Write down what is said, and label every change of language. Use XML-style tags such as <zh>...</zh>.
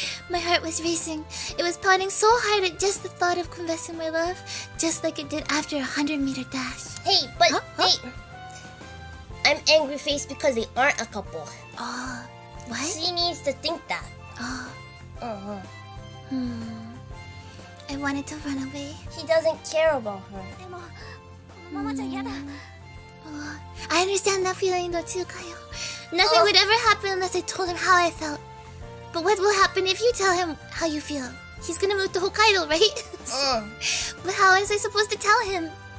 <en>My heart was racing. It was pounding so hard at just the thought of confessing my love, just like it did after a 100-meter dash. Hey, but Huh? hey, I'm angry faced because they aren't a couple. Oh, what? She needs to think that. Oh, Uh-huh. I wanted to run away. He doesn't care about her.</en> <ja>でもこのままじゃ嫌だ。</ja> <en>Oh, I understand that feeling though too, Kayo. Nothing would ever happen unless I told him how I felt. But what will happen if you tell him how you feel? He's gonna move to Hokkaido, right? But how is I supposed to tell him?</en>